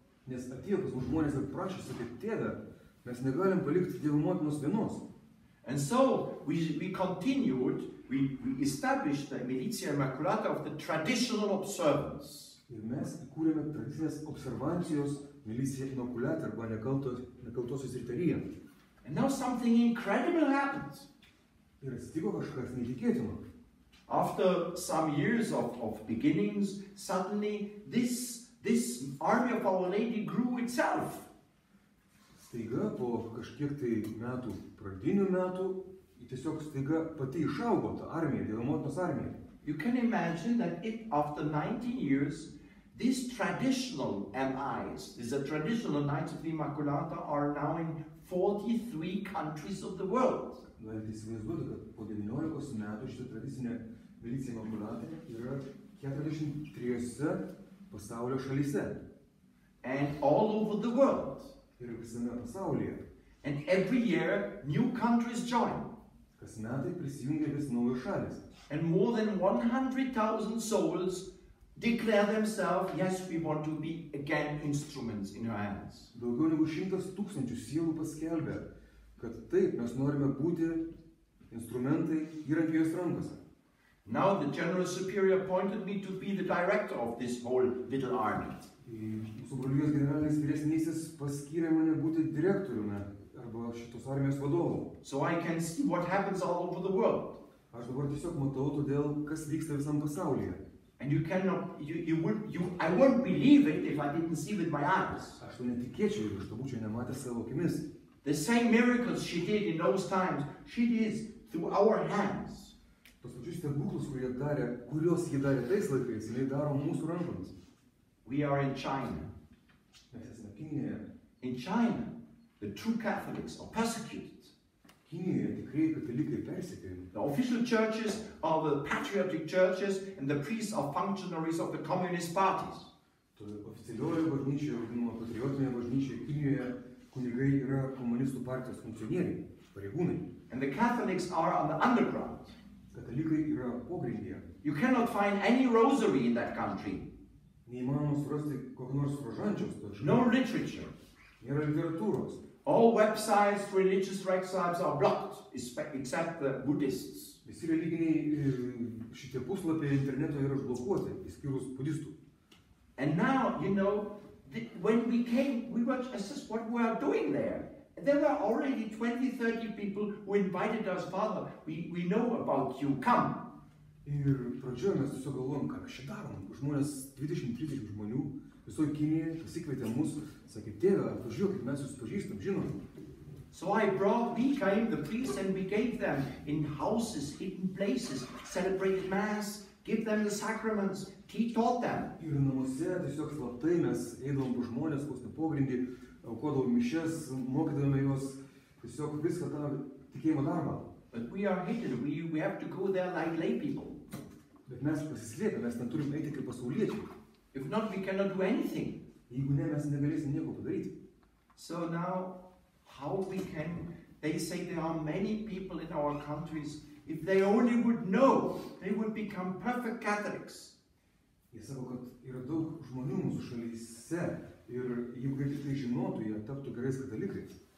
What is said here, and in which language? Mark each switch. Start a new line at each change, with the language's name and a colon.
Lithuanian: Nes atėjo pas mus žmonės ir prašė, sakė, tėve, mes negalim palikti Dievo motinos vienos.
English: And so we continued, we established the Militia Immaculata of the traditional observance.
Lithuanian: Ir mes įkūrėme tradicinės observancijos Milicija Immaculata arba Nekaltosios Riteriją.
English: And now something incredible happened.
Lithuanian: Ir atsitiko kažkas neįtikėtino.
English: After some years of beginnings, suddenly this army of Our Lady grew itself.
Lithuanian: Staiga po kažkiek tai metų, pradinių metų, tiesiog staiga pati išaugo ta armija, Dievo motinos armija.
English: You can imagine that after 19 years, these traditional MIs, these traditional Knights of the Immaculata, are now in 43 countries of the world.
Lithuanian: Galite įsivaizduoti, kad po 19 metų šitą tradicinę Milicija Immaculata yra 43 pasaulio šalyse.
English: And all over the world.
Lithuanian: Ir visame pasaulyje.
English: And every year, new countries join.
Lithuanian: Kas metai prisijungia vis naujos šalis.
English: And more than 100,000 souls declare themselves, yes, we want to be again instruments in her hands.
Lithuanian: Daugiau negu 100,000 sielų paskelbė, kad taip, mes norime būti instrumentai įrankių jos rankose.
English: Now the general superior appointed me to be the director of this whole little army.
Lithuanian: Mūsų brolijos generalinis vyresnysis paskyrė mane būti direktoriumi arba šitos armijos vadovu.
English: So I can see what happens all over the world.
Lithuanian: Aš dabar tiesiog matau todėl, kas vyksta visam pasaulyje.
English: And you cannot, I wouldn't believe it if I didn't see with my eyes.
Lithuanian: Aš to netikėčiau, jeigu aš to būčiau nematęs savo akimis.
English: The same miracles she did in those times, she did through our hands.
Lithuanian: Tos pačius stebuklus, kuriuos ji darė tais laikais, jinai daro mūsų rankomis.
English: We are in China.
Lithuanian: Mes esame Kinijoje.
English: In China, the true Catholics are persecuted.
Lithuanian: Kinijoje tikrai katalikai persekiojami.
English: The official churches are the patriotic churches, and the priests are functionaries of the communist parties.
Lithuanian: Oficialioje bažnyčioje, vadinama patriotinėje bažnyčioje, Kinijoje kunigai yra komunistų partijos funkcionieriai, pareigūnai.
English: And the Catholics are on the underground.
Lithuanian: Katalikai yra pogrindyje.
English: You cannot find any rosary in that country.
Lithuanian: Neįmanoma surasti kokio nors rožančiaus to šalyje.
English: No literature.
Lithuanian: Nėra literatūros.
English: All websites, religious websites are blocked, except the Buddhists.
Lithuanian: Visi religiniai šitie puslapiai interneto yra užblokuoti, išskyrus budistų.
English: And now, you know, when we came, we were just what we are doing there. There were already 20-30 people who invited us, Father, we know about you, come.
Lithuanian: Ir pradžioje mes tiesiog galvojom, ką mes čia darom. Žmonės, 20-30 žmonių, visoje Kinijoje pasikvietė mus, sakė, tėve, atvažiuokit, mes jūs pažįstam, žinom.
English: So we came, the priests, and we gave them in houses, hidden places, celebrated Mass, give them the sacraments, taught them.
Lithuanian: Ir namuose tiesiog slaptai mes eidavom po žmonės, vos ne pogrindį, aukodavom mišias, mokydavome juos, tiesiog viską tą tikėjimo darbą.
English: But we are hidden, we have to go there like lay people.
Lithuanian: Bet mes pasislėpę, mes neturim eiti kaip pasauliečiai.
English: If not, we cannot do anything.
Lithuanian: Jeigu ne, mes negalėsim nieko padaryti.
English: So now, how we can, they say there are many people in our countries, if they only would know, they would become perfect Catholics.
Lithuanian: Jie sako, kad yra daug žmonių mūsų šalyse ir jeigu kaip tik tai žinotų, jie taptų gerais katalikais.